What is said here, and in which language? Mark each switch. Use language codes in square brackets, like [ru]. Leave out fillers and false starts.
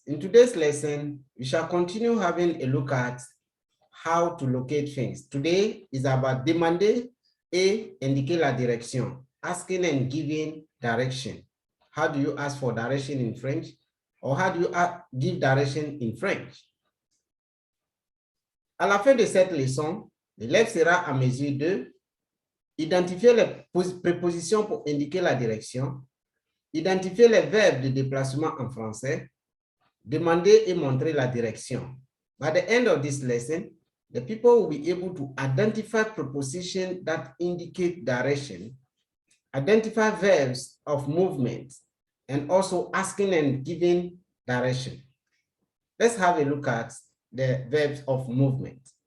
[en] In today's lesson, we shall continue having a look at how to locate things. Today is about [fr] demander et indiquer la direction, [en] asking and giving direction. How do you ask for direction in French? Or how do you give direction in French? [fr] À la fin de cette leçon, l'élève sera à mesure de identifier les prépositions pour indiquer la direction, identifier les verbes de déplacement en français, demander et montrer la direction. [en] By the end of this lesson, the people will be able to identify prepositions that indicate direction, identify verbs of movement, and also asking and giving direction. Let's have a look at the verbs of movement.